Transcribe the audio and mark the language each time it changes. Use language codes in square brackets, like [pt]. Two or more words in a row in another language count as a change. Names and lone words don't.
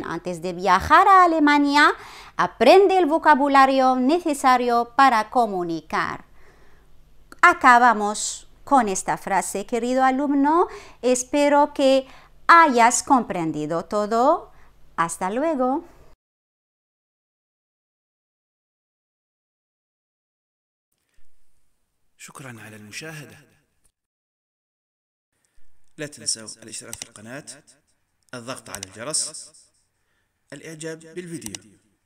[es] Antes de viajar a Alemania, aprende el vocabulario necesario para comunicar. Acabamos con esta frase, querido alumno. Espero que hayas comprendido todo. Hasta luego. [ar] شكرا على المشاهدة. لا تنسوا الاشتراك في القناة، الضغط على الجرس، الإعجاب بالفيديو.